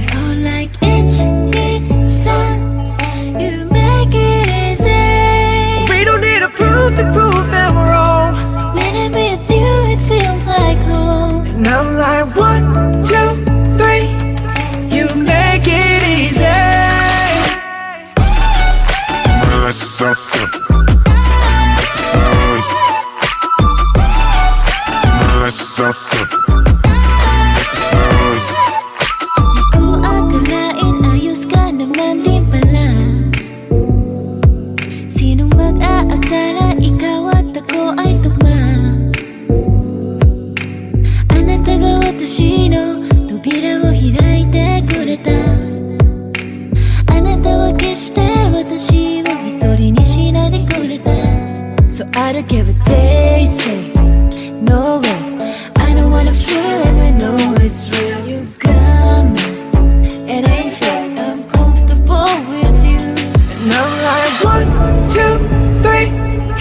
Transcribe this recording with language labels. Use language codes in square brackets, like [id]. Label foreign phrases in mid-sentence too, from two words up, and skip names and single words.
[en] Oh, like sun, you make it easy. We don't need to prove them wrong. When I'm with you, it feels like home. And I'm like 1, 2, 3. You make it easy. [tl] Di ko akalain, ayos ka naman din pala. Sinong mag-aakala, ikaw at ako ay tugma. [ja] あなたが私の扉を開いてくれた。あなたは決して私を一人にしないでくれた。 [en] So I don't care what they say, no way. I don't wanna feel it and I know it's real. You got me, it ain't fake. I'm comfortable with you. And I'm like 1, 2, 3.